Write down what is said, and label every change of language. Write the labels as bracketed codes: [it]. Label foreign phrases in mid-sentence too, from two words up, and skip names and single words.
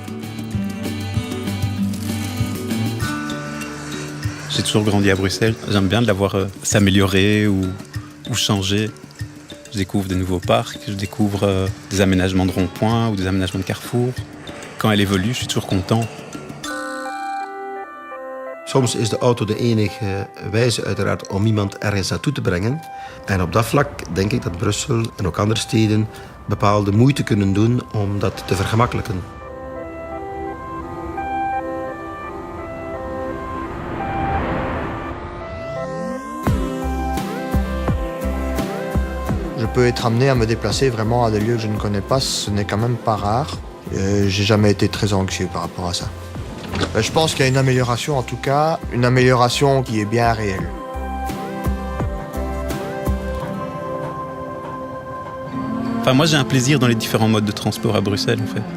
[fr] J'ai toujours grandi à Bruxelles. J'aime bien de la voir s'améliorer ou changer. Je découvre des nouveaux parcs, je découvre des aménagements de ronds-points ou des aménagements de carrefours. Quand elle évolue, je suis toujours content. [nl] Soms is de auto de enige wijze uiteraard om iemand ergens naartoe te brengen. En op dat vlak denk ik dat Brussel en ook andere steden bepaalde moeite kunnen doen om dat te vergemakkelijken. [fr] Je peux être amené à me déplacer vraiment à des lieux que je ne connais pas, ce n'est quand même pas rare. J'ai jamais été très anxieux par rapport à ça. Je pense qu'il y a une amélioration, en tout cas, une amélioration qui est bien réelle. Enfin, moi, j'ai un plaisir dans les différents modes de transport à Bruxelles, en fait.